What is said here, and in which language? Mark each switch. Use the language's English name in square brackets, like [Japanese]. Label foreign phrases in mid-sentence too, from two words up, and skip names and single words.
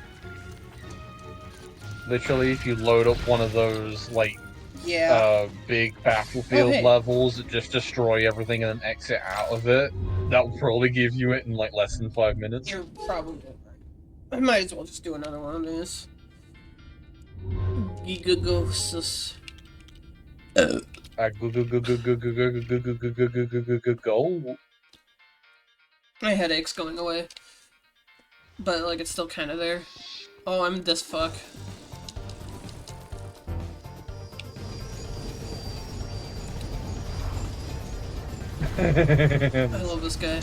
[English] Literally, if you load up one of those, like, Yeah. big battlefield Oh, hey. levels that just destroy everything and then exit out of it, that will probably give you it in, like, less than 5 minutes. You're probably right. I might as well just do another one of these. Gigagosis. Go, go, go, go, go, go, go, go, go, go, go, go, go, go, go, go. My headache's going away. But, like, it's still kind of there. Oh, I'm this fuck. I love this guy.